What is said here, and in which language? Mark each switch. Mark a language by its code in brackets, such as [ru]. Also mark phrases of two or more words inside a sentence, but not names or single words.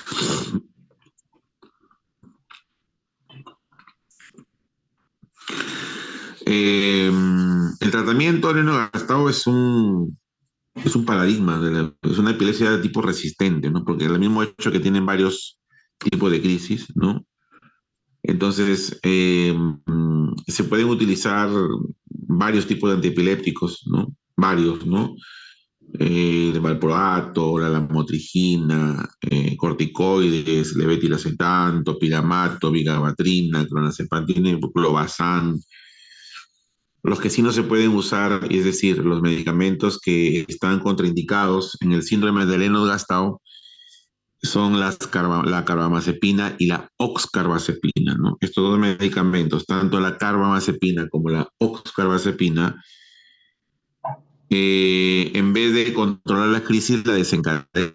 [es] El tratamiento de Lennox-Gastaut es un paradigma, es una epilepsia de tipo resistente, ¿no? Porque el mismo hecho que tienen varios tipos de crisis, ¿no? Entonces, se pueden utilizar varios tipos de antiepilépticos, ¿no? Varios, ¿no? El valproato, la lamotrigina, corticoides, levetiracetam, topiramato, vigabatrina, clonazepam, clobazam. Los que sí no se pueden usar, es decir, los medicamentos que están contraindicados en el síndrome de Lennox-Gastaut son la carbamazepina y la oxcarbazepina, ¿no? Estos dos medicamentos, tanto la carbamazepina como la oxcarbazepina, en vez de controlar la crisis, la desencadenan.